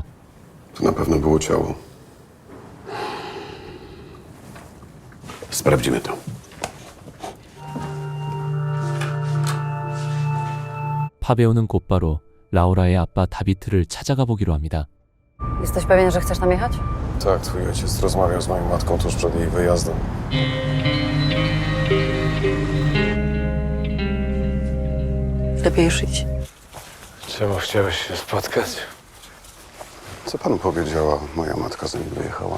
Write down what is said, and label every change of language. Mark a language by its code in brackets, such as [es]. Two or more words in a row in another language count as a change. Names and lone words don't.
[pl] To na pewno było ciało. Sprawdzimy to. [ko] 파베오는 곧바로 라우라의 아빠 다비트를 찾아가 보기로 합니다. [pl] Jesteś pewien, że chcesz tam jechać? Tak, twój ojciec rozmawiał z moją matką tuż przed jej wyjazdem. Lepiej już idź. Czemu chciałeś się spotkać? Co panu powiedziała moja matka, zanim wyjechała?